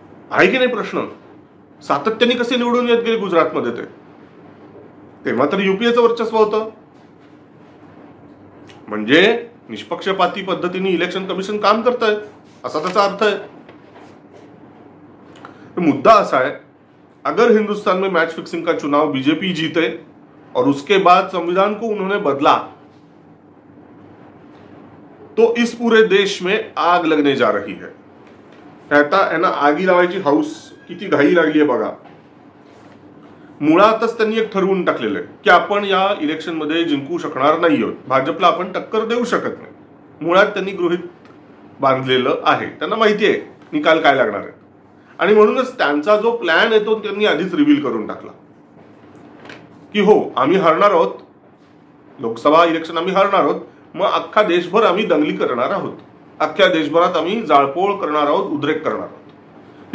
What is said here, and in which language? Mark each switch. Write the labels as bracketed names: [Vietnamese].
[Marathi] आहे की नाही प्रश्न? सातत्याने कसे निवडून येत गेले गुजरातमध्ये? तेव्हा तर युपीएचं वर्चस्व होतं. म्हणजे निष्पक्षपाती पद्धतीने इलेक्शन कमिशन काम करतंय असा त्याचा अर्थ आहे. [Hindi] मुद्दा ऐसा है, अगर हिंदुस्तान में मैच फिक्सिंग का चुनाव बीजेपी जीते और उसके बाद संविधान को उन्होंने बदला तो इस पूरे देश में आग लगने जा रही है. कहता है ना, [Marathi] आगी लावायची हाऊस किती घाई लागली आहे बघा. मुळातच त्यांनी एक ठरवून टाकलेलं आहे की आपण या इलेक्शन मध्ये जिंकू शकणार नाही आहोत, भाजपला आपण टक्कर देऊ शकत नाही. मुळात त्यांनी गृहीत बांधलेलं आहे, त्यांना माहिती आहे निकाल काय लागणार आहे, आणि म्हणूनच त्यांचा जो प्लॅन आहे तो त्यांनी आधीच रिव्हील करून टाकला की हो आम्ही हरणार आहोत, लोकसभा इलेक्शन आम्ही हरणार आहोत, मग अख्खा देशभर आम्ही दंगली करणार आहोत, अख्ख्या देशभरात आम्ही जाळपोळ करणार आहोत, उद्रेक करणार आहोत.